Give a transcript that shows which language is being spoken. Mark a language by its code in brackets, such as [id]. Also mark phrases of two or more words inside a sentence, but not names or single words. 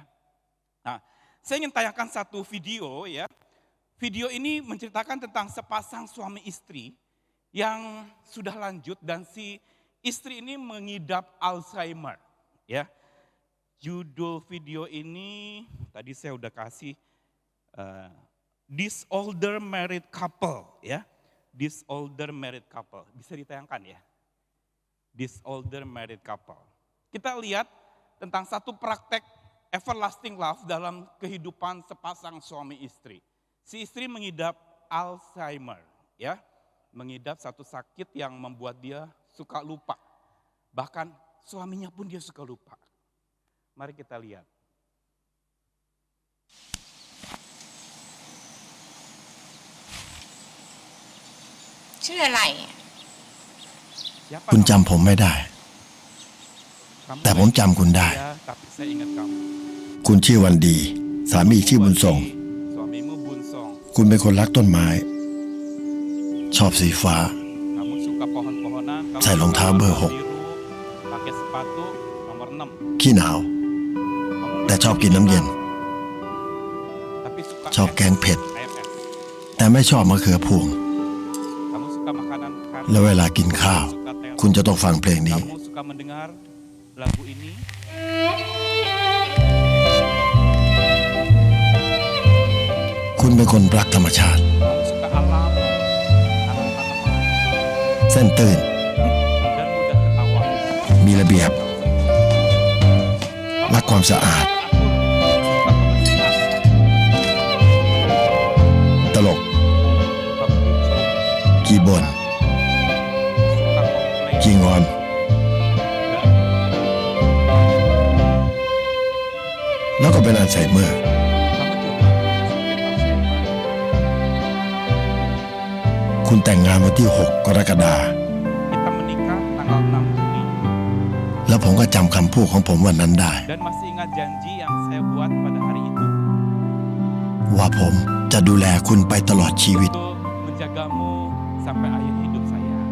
[id] Nah saya ingin tayangkan satu video ya. Video ini menceritakan tentang sepasang suami istri yang sudah lanjut dan si istri ini mengidap Alzheimer, ya. Judul video ini tadi saya udah kasih This Older Married Couple, ya. This Older Married Couple, bisa ditayangkan ya. This Older Married Couple. Kita lihat tentang satu praktek [en] everlasting love [id] dalam kehidupan sepasang suami istri. Si istri mengidap Alzheimer, ya. Mengidap satu sakit yang membuat dia suka lupa. Bahkan suaminya pun dia suka lupa. Mari kita lihat. Siapa [th] คุณ [id] nama [th] จำผมไม่ได้ [id] kamu? [th] แต่ผมจำคุณได้ [id] Ya, tapi saya ingat kamu. [th] คุณชื่อวันดี สามีชื่อบุญทรง [id] Suamimu Bunsong. [th] คุณเป็นคนรักต้นไม้ ชอบสีฟ้า [id] Kamu suka pohon-pohonan. Kamu [th] ใส่รองเท้าเบอร์ [id] warna biru, pakai sepatu nomor 6. [th] ขี้หนาว [id] Kamu [th] แต่ชอบกินน้ำเย็น [id] tapi suka [th] ชอบแกงเผ็ด [id] air es. [th] แต่ไม่ชอบมะเขือพวง [id] Kamu suka makanan kari. [th] แล้วเวลากินข้าว [id] Suka terong. [th] คุณจะต้องฟังเพลงนี้ [id] Kamu suka mendengar lagu ini. [th] คุณเป็นคนรักธรรมชาติ [id] Kamu suka alam, tanaman-tanaman, [th] เส้นตื่น [id] dan mudah ketawa. [th] มีระเบียบ รักความสะอาด [id] Atur, suka kebersihan, [th] ตลก [id] suka lucu, [th] ขี้บ่น [id] suka komplain, [th] ขี้งอน แล้วก็เป็นอัลไซเมอร์ [id] kamu juga sakit Alzheimer. [th] คุณแต่งงานวันที่ 6 กรกฎาคม [id] Kita menikah tanggal 6 Juni [th] แล้วผมก็จำคำพูดของผมวันนั้นได้ [id] dan masih ingat janji yang saya buat pada hari itu [th] ว่าผมจะดูแลคุณไปตลอดชีวิต [id] untuk menjagamu sampai akhir hidup saya.